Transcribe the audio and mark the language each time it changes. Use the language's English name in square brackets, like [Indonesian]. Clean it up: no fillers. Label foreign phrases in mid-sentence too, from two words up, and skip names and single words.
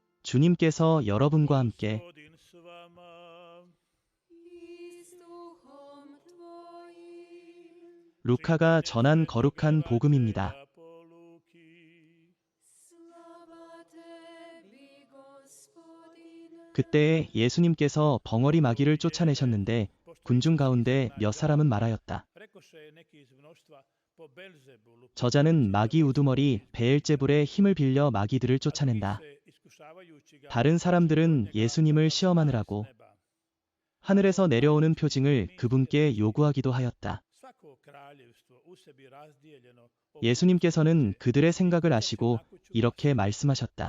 [Korean] 주님께서 여러분과 함께 [Croatian] Gospodin s vama. I s duhom tvojim. [Korean] 루카가 전한 거룩한 복음입니다. [Croatian] Po Luki. Slava tebi, Gospodine. [Korean] 그때에 예수님께서 벙어리 마귀를 쫓아내셨는데 군중 가운데 몇 사람은 말하였다. [Croatian] Rekoše neki iz mnoštva po Belzebulu. [Korean] 저자는 마귀 우두머리 베엘제불의 힘을 빌려 마귀들을 쫓아낸다. 다른 사람들은 예수님을 시험하느라고 하늘에서 내려오는 표징을 그분께 요구하기도 하였다. 예수님께서는 그들의 생각을 아시고 이렇게 말씀하셨다.